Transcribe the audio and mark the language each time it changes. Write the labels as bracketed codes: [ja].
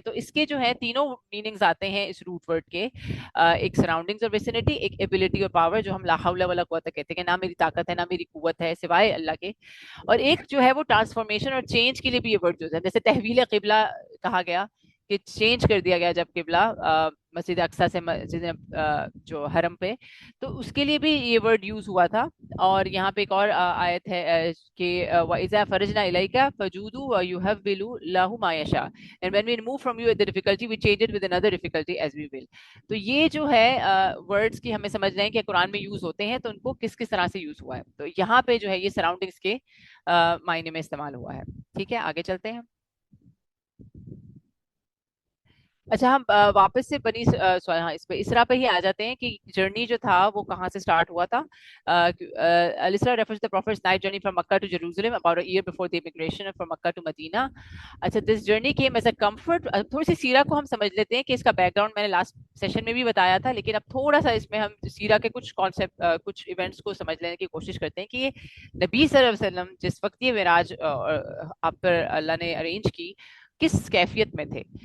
[ur] تو اس کے جو ہے تینوں میننگز آتے ہیں اس روٹ ورڈ کے، ایک سراؤنڈنگز اور ویسینٹی، ایک ایبلٹی اور پاور جو ہم لا حول ولا قوت کہتے ہیں کہ نہ میری طاقت ہے نہ میری قوت ہے سوائے اللہ کے. اور ایک جو ہے وہ ٹرانسفارمیشن اور چینج کے لیے بھی یہ ورڈ یوز ہے، جیسے تحویل قبلہ کہا گیا کہ چینج کر دیا گیا جب قبلہ مسجد اقصی سے مسجد جو حرم پہ، تو اس کے لیے بھی یہ ورڈ یوز ہوا تھا. اور یہاں پہ ایک اور آیت ہے کہ [ar] وَإِذَا فَرَجْنَا إِلَيْكَ فَجُودُوا وَيُهَوِّلُوا لَهُ مَا يَشَاءُ [en] and when we remove from you the difficulty we change it with another difficulty as we will. [ur] تو یہ جو ہے ورڈز کی ہمیں سمجھنا ہے کہ قرآن میں یوز ہوتے ہیں تو ان کو کس کس طرح سے یوز ہوا ہے. تو یہاں پہ جو ہے یہ سراؤنڈنگس کے معنی میں استعمال ہوا ہے. ٹھیک ہے آگے چلتے ہیں. اچھا ہم واپس سے بنی ہاں اس پہ اسرا پہ ہی آ جاتے ہیں کہ جرنی جو تھا وہ کہاں سے سٹارٹ ہوا تھا. [en] الاسرا refers to the prophet's night journey from Makkah to Jerusalem about a year before the immigration from Makkah to Medina. اچھا this journey came as a comfort. [ur] تھوڑی سی سیرہ کو ہم سمجھ لیتے ہیں کہ اس کا بیک گراؤنڈ میں نے لاسٹ سیشن میں بھی بتایا تھا، لیکن اب تھوڑا سا اس میں ہم سیرہ کے کچھ کانسیپٹ کچھ ایونٹس کو سمجھ لینے کی کوشش کرتے ہیں کہ یہ نبی صلی اللہ علیہ وسلم جس وقت یہ معراج آپ پر اللہ نے ارینج کی کس کیفیت میں تھے.